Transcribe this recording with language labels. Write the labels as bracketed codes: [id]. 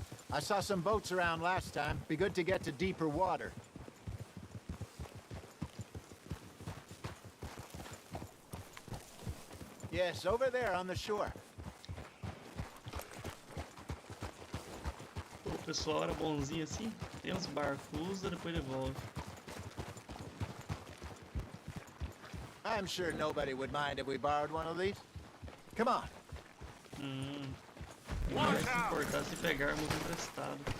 [en] I saw some boats around last time. Be good to get to deeper water. Yes, over there on the shore. [pt] O pessoal era bonzinho assim. Tem uns barcos, usa, depois devolve. [en] I'm sure nobody would mind if we borrowed one of these. Come on. [pt] Não vai se importar se pegarmos emprestado.